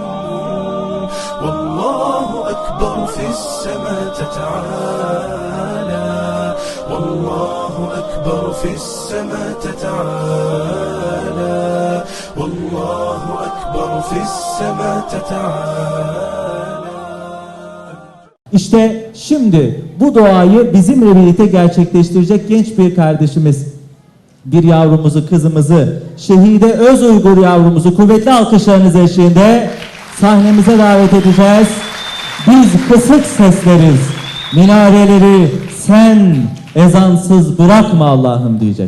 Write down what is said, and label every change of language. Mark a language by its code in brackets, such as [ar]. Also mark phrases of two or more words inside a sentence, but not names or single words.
[ar] والله أكبر في السماء تتعالى والله أكبر في السماء تتعالى والله أكبر في السماء تتعالى. [tr] İşte şimdi bu duayı bizimle birlikte gerçekleştirecek genç bir kardeşimiz, bir yavrumuzu, kızımızı, Şehide Özuygur yavrumuzu kuvvetli alkışlarınız eşliğinde sahnemize davet edeceğiz. Biz kısık sesleriz, minareleri sen ezansız bırakma Allah'ım diyecek.